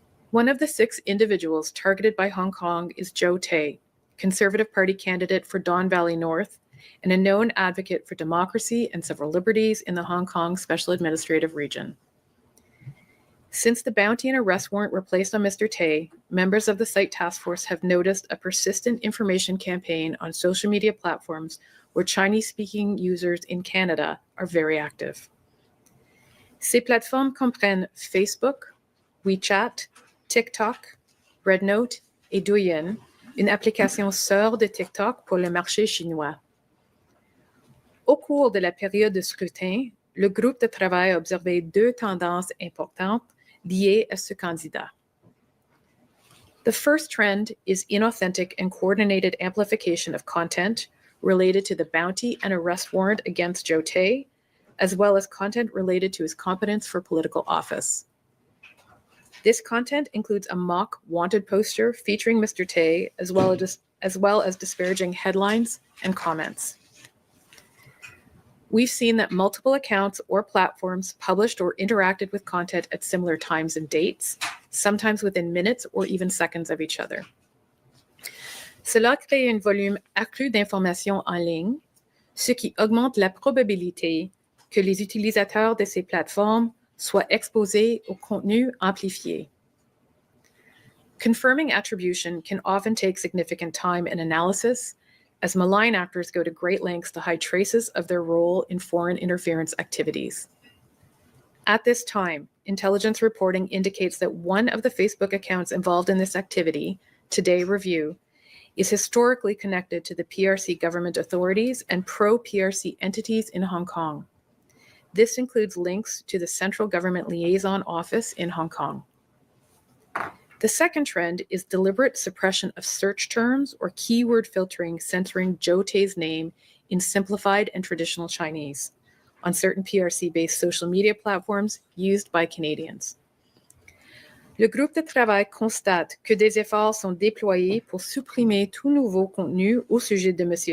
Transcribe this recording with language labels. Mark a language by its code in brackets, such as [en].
[en] One of the 6 individuals targeted by Hong Kong is Joe Tay, Conservative Party candidate for Don Valley North and a known advocate for democracy and civil liberties in the Hong Kong Special Administrative Region. Since the bounty and arrest warrant were placed on Mr. Tay, members of the Site Task Force have noticed a persistent information campaign on social media platforms where Chinese-speaking users in Canada are very active. [fr] Ces plateformes comprennent Facebook, WeChat, TikTok, Rednote et Douyin, une application sœur de TikTok pour le marché chinois. Au cours de la période de scrutin, le groupe de travail a observé 2 tendances importantes liées à ce candidat. [en] The first trend is inauthentic and coordinated amplification of content related to the bounty and arrest warrant against Joe Tay, as well as content related to his competence for political office. This content includes a mock wanted poster featuring Mr. Tay, as well as disparaging headlines and comments. We've seen that multiple accounts or platforms published or interacted with content at similar times and dates, sometimes within minutes or even seconds of each other. [fr] Cela crée un volume accru d'informations en ligne, ce qui augmente la probabilité que les utilisateurs de ces plateformes soient exposés au contenu amplifié. [en] Confirming attribution can often take significant time and analysis, as malign actors go to great lengths to hide traces of their role in foreign interference activities. At this time, intelligence reporting indicates that one of the Facebook accounts involved in this activity, Today Review, is historically connected to the PRC government authorities and pro-PRC entities in Hong Kong. This includes links to the Central Government Liaison Office in Hong Kong. The second trend is deliberate suppression of search terms or keyword filtering censoring Joe Tay's name in simplified and traditional Chinese on certain PRC-based social media platforms used by Canadians. [fr] Le groupe de travail constate que des efforts sont déployés pour supprimer tout nouveau contenu au sujet de M.